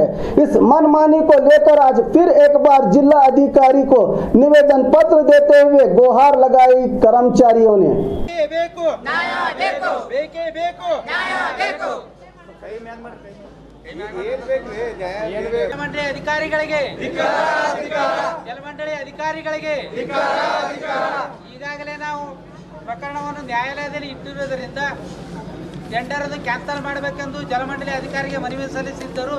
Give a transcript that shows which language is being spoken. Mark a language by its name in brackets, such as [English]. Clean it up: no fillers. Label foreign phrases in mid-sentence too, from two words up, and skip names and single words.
[Hindi] इस मनमानी को लेकर आज फिर एक बार जिला अधिकारी को निवेदन पत्र देते हुए गुहार लगाई कर्मचारियों ने। [Kannada] ಜಲಮಂಡಳಿ ಅಧಿಕಾರಿಗಳಿಗೆ ಈಗಾಗಲೇ ನಾವು ಪ್ರಕರಣವನ್ನು ನ್ಯಾಯಾಲಯದಲ್ಲಿ ಇಟ್ಟಿರುವುದರಿಂದ ಟೆಂಡರ್ ಅನ್ನು ಕ್ಯಾನ್ಸಲ್ ಮಾಡಬೇಕೆಂದು ಜಲಮಂಡಳಿ ಅಧಿಕಾರಿಗೆ ಮನವಿ ಸಲ್ಲಿಸಿದ್ದರು.